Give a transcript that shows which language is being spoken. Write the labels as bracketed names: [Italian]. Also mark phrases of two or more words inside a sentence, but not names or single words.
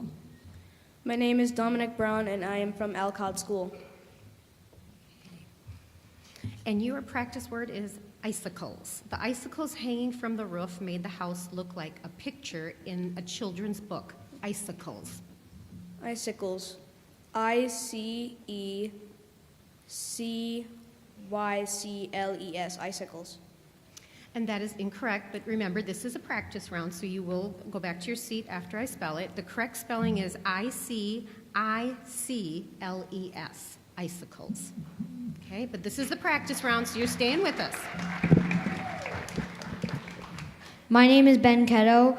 [English] My name is Dominic Brown, and I am from Alcott School. And your practice word is icicles. The icicles hanging from the roof made the house look like a picture in a children's book. Icicles. Icicles. I-C-E-C-Y-C-L-E-S. Icicles. And that is incorrect, but remember, this is a practice round, so you will go back to your seat after I spell it. The correct spelling is I-C-I-C-L-E-S. Icicles. Okay, but this is the practice round, so you're staying with us. My name is Ben Ketto.